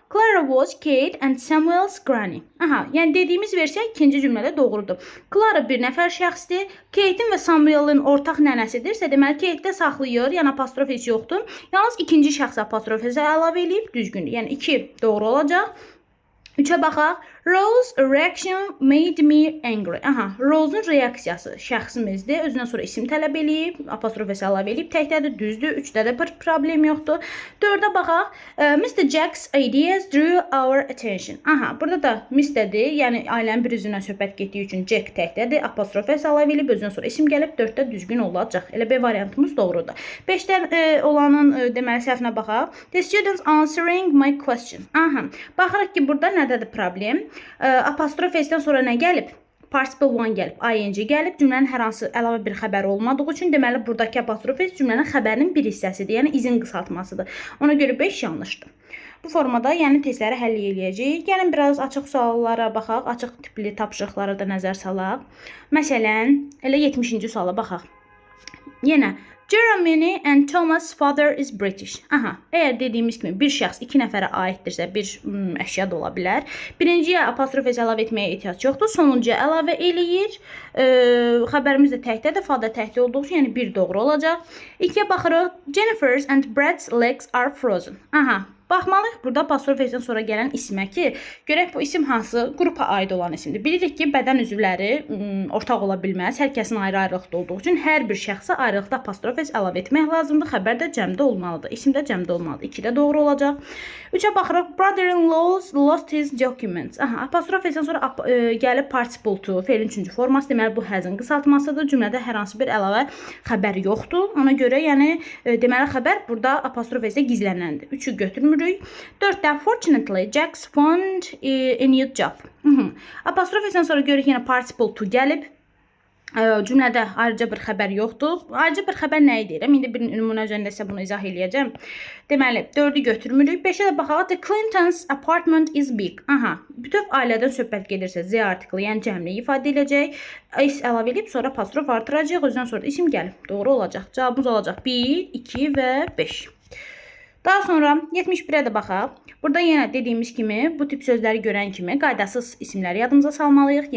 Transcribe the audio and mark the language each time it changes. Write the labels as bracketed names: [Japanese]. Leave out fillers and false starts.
[English] Clara was Kate and Samuel's granny. [Azerbaijani] Aha, yəni dediyimiz versiya ikinci cümlədə doğrudur. Clara bir nəfər şəxsdir. Kate'in və Samuel'in ortaq nənəsidirsə, deməli Kate'də saxlayır, yəni apostrof s yoxdur. Yalnız ikinci şəxs apostrof s əlavə edib düzgündür. Yəni 2 doğru olacaq. 3-ə baxaq. [English] Rose's reaction made me angry. [Azerbaijani] Aha, Rose'un reaksiyası şəxsimizdir. Özündən sonra isim tələb eləyib, apostrof s əlavə edib, təkdədir, düzdür. 3-də də bir problem yoxdur. 4-ə baxaq. Mr. [English] Jack's ideas drew our attention. [Azerbaijani] Aha, burada da Mr.dir, yəni ailənin bir üzvündən söhbət getdiyi üçün Jack təkdədir, apostrof s əlavə edib, özündən sonra isim gəlib, 4-də düzgün olacaq. Elə B variantımız doğrudur. 5-dən olanın deməli səhvinə baxaq. [English] The students answering my question. [Azerbaijani] Aha, baxırıq ki, burada nədədir problem? Apostrof s-dən sonra nə gəlib? Participle one gəlib, ing gəlib, cümlənin hər hansı əlavə bir xəbəri olmadığı üçün deməli buradakı apostrof s cümlənin xəbərinin bir hissəsidir, yəni izin qısaltmasıdır. Ona görə 5 yanlışdır. Bu formada yəni testləri həll eləyəcəyik. Gəlin biraz açıq suallara baxaq, açıq tipli tapşırıqlara da nəzər salaq. Məsələn, elə 70-ci suala baxaq. Yenə [English] Jeremy and Thomas' father is British. [Azerbaijani] Aha, əgər dediyimiz kimi bir şəxs iki nəfərə aiddirsə, bir əşya da ola bilər. Birinciyə apostrof s əlavə etməyə ehtiyac yoxdur. Sonuncuya əlavə eləyir. Xəbərimiz də təkdədir, fadə təkdə olduğu üçün, yəni 1 doğru olacaq. 2-yə baxırıq. [English] Jennifer's and Brad's legs are frozen. [Azerbaijani] Aha, baxmalıyıq burada apostrof s-dən sonra gələn ismə ki, görək bu isim hansı qrupa aid olan isimdir. Bilirik ki, bədən üzvləri ortaq ola bilməz. Hər kəsin ayrı-ayrılıqda olduğu üçün hər bir şəxsə ayrılıqda apostrof s əlavə etmək lazımdır. Xəbər də cəmdə olmalıdır. İsim də cəmdə olmalıdır. 2-də doğru olacaq. 3-ə baxırıq. [English] Brother-in-law lost his documents. [Azerbaijani] Aha, apostrof s-dən sonra gəlib participle to, feilin 3-cü forması. Deməli, bu həzin qısaltmasıdır. Cümlədə hər hansı bir əlavə xəbər yoxdur. Ona görə, yəni, deməli, xəbər burada apostrof s-də gizlənəndir. 3-ü götürmür. [English] 4-də fortunately Jack's found a new job. [Azerbaijani] Apostrof s-dən sonra görürük yenə participle to gəlib. Cümlədə ayrıca bir xəbər yoxdur. Ayrıca bir xəbər nə idi? İndi bir nümunə üzərində isə bunu izah eləyəcəm. Deməli, 4-ü götürmürük. 5-ə də baxaq. [English] The Clintons' apartment is big. [Azerbaijani] Aha, bütöv ailədən söhbət gedirsə Z artiklı, yəni cəmliyi ifadə edəcək. S əlavə edib sonra apostrof artıracaq. Özündən sonra isim gəlib. Doğru olacaq. Cavabımız olacaq 1, 2 və 5. Daha sonra 71-ə də baxaq. Burada yenə dediyimiz kimi bu tip sözləri görən kimi qaydasız isimləri yadımıza salmalıyıq.